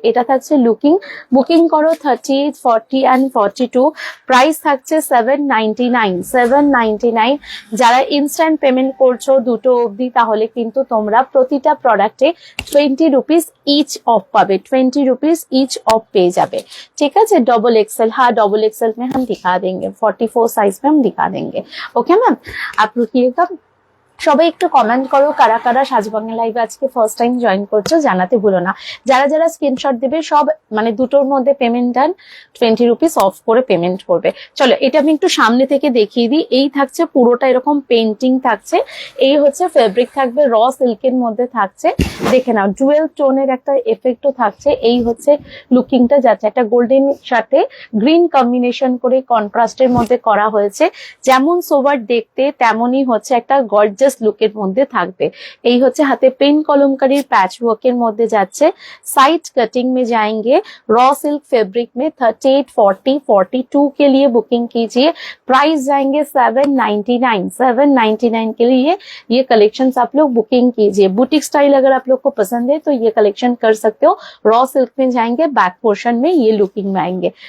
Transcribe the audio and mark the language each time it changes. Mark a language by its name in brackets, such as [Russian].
[Bangla] এটা থাকছে looking. Booking করো 38, 40 and 42। প্রাইস থাকছে 799, 799। যারা ইনস্ট্যান্ট পেমেন্ট করছো দুটো অবধি, তাহলে কিন্তু তোমরা প্রতিটা প্রোডাক্টে 20 रुपीज ইচ অফ পাবে, 20 रुपीज ইচ অফ পেয়ে যাবে। [Hindi] ठीक है, डबल एक्सएल, हाँ डबल एक्सएल में हम दिखा देंगे, 44 साइज में हम दिखा देंगे। ओके मैम, आप रुकिएगा। [Bangla] সবাই একটু কমেন্ট করো কারা কারা সাজবাংলা লাইভে আজকে ফার্স্ট টাইম জয়েন করছো, জানাতে ভুলো না। যারা যারা স্ক্রিনশট দেবে সব মানে দুটোর মধ্যে পেমেন্ট ডান, 20 रुपीज অফ করে পেমেন্ট করবে। চলো এটা আমি একটু সামনে থেকে দেখিয়ে দিই। এই থাকছে পুরোটা এরকম পেন্টিং থাকছে, এই হচ্ছে ফেব্রিক থাকবে র সিল্কের মধ্যে থাকছে। দেখে নাও ডুয়েল টোনের একটা এফেক্টও থাকছে। এই হচ্ছে লুকিংটা যাচ্ছে, একটা গোল্ডেন সাথে গ্রিন কম্বিনেশন করে কন্ট্রাস্টের মধ্যে করা হয়েছে। যেমন সোভার দেখতে তেমনই হচ্ছে একটা গর্জিয়াস লুকের মধ্যে থাকবে। এই হচ্ছে হাতে পেন কলমকারীর पैच वर्क এর মধ্যে যাচ্ছে। [Hindi] साइड कटिंग में जाएंगे, रॉ सिल्क फैब्रिक में 38, 40, 42 के लिए बुकिंग कीजिए। प्राइस जाएंगे 799, 799 के लिए ये कलेक्शंस आप लोग बुकिंग कीजिए। बुटीक स्टाइल अगर आप लोग को पसंद है तो ये कलेक्शन कर सकते हो। रॉ सिल्क में जाएंगे, बैक पोर्शन में ये लुकिंग में आएंगे।